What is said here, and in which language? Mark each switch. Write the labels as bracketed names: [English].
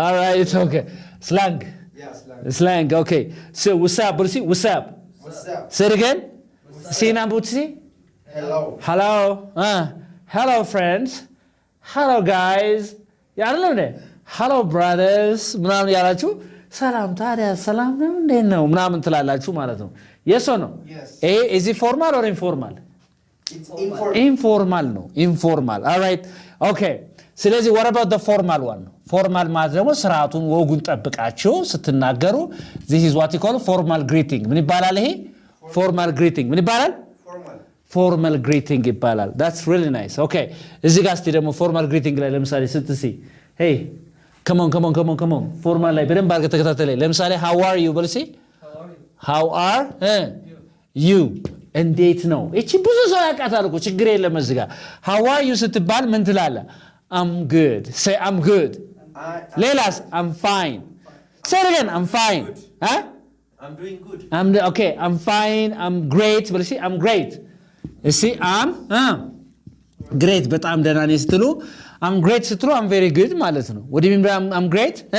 [English] all right it's okay slang slang okay so what's up Bruce what's up say it again say Nambuti hello hello friends hello guys [Amharic] ያለው ነው [English] hello brothers [Amharic] ምናምን ያላችሁ ሰላም ታዲያ ሰላም ነው እንዴ ነው ምናምን ትላላችሁ ማለት ነው። [English] yes or no? is it formal or informal? it's informal ነው informal all right okay ስለዚህ what about the formal one? formal [Amharic] ማለት ደግሞ ስርዓቱን ወጉን ጠብቃችሁ ስትናገሩ [English] this is what you call formal greeting [Amharic] ምን ይባላል ይሄ? [English] formal greeting [Amharic] ምን ይባላል? formal greeting ይባላል። [English] that's really nice okay [Amharic] እዚህ ጋር እስቲ ደግሞ formal greeting ላይ ለምሳሌ ስትሲ [English] hey come on [Amharic] formal ላይ በደንብ አድርገህ ተከታተለኝ። ለምሳሌ [English] how are you [Amharic] በልሲ how are you እንዴት ነው? እቺ ብዙ ሰው ያውቃታል እኮ ችግር የለም እዚህ ጋር [English] how are you [Amharic] ስትባል ምን ትላለህ? [English] I'm good say I'm good ሌላስ I'm fine say it again I'm fine I'm doing good okay I'm fine I'm great በልሲ I'm great እሺ I'm great [Amharic] በጣም ደህና ነኝ ስትሉ [English] I'm great ስትሉ I'm very good [Amharic] ማለት ነው። [English] what do you mean by I'm great?